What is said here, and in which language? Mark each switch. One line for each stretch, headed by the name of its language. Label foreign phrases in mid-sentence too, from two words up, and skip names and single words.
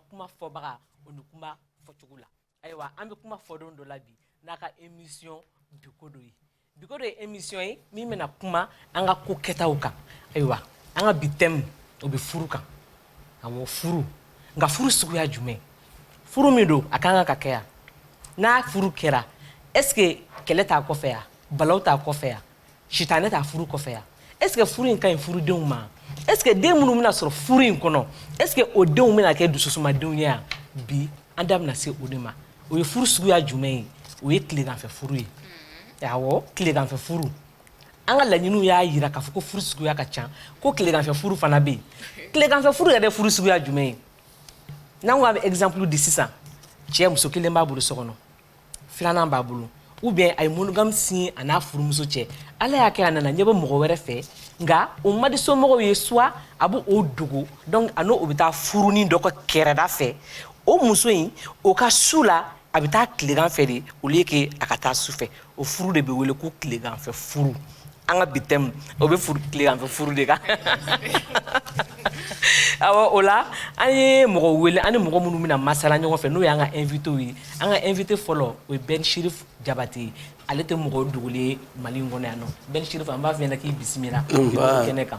Bambara: kuma fɔbaga o ni kuma fɔcogo la ayiwa an bɛ kuma fɔ don dɔ la bi n'a ka émission biko do ye biko do ye émission ye min bɛna kuma an ka ko kɛtaw kan ayiwa an ka bi thème o bɛ furu kan awɔ furu nka furu suguya jumɛn furu min do a kan ka kɛ yan n'a furu kɛra
French: est-ce que
Bambara: kɛlɛ t'a kɔfɛ yan balaw t'a kɔfɛ yan sitanɛ t'a furu kɔfɛ yan
French: est-ce que
Bambara: furu in ka ɲi furudenw ma
French: est-ce que
Bambara: den minnu bɛna sɔrɔ furu in kɔnɔ est-ce que o denw bɛna kɛ dususumadenw ye yan bi an da bɛna se o de ma o ye furu suguya jumɛn ye o ye tileganfɛ furu ye awɔ tileganfɛ furu an ka laɲiniw y'a yira k'a fɔ ko furu suguya ka ca ko tileganfɛ furu fana bɛ yen tileganfɛ furu yɛrɛ furu suguya jumɛn ye n'an ko an bɛ exemple di sisan cɛ muso kelen b'a bolo so kɔnɔ filanan b'a bolo
French: ou bien
Bambara: a ye monogame signé a n'a furumuso cɛ ala y'a kɛ a nana ɲɛ bɛ mɔgɔ wɛrɛ fɛ nka o ma di somɔgɔw ye soit a b'o dogo donc a n'o bɛ taa furunin dɔ ka kɛrɛda fɛ o muso in o ka su la a bɛ taa tilegan fɛ de
French: au lieu que
Bambara: a ka taa su fɛ o furu de bɛ wele ko tileganfɛ furu an ka bi thème o bɛ furu tileganfɛ furu de kan awɔ o la an ye mɔgɔ wele an ni mɔgɔ minnu bɛna masala ɲɔgɔn fɛ n'o y'an ka invité ye an ka invité fɔlɔ o ye Ben Chérif Diabaté ale tɛ mɔgɔ dogolen ye Mali in kɔnɔ yan nɔ Ben Chérif an b'a fɛ ɲɛna k'i bisimila kɛnɛ kan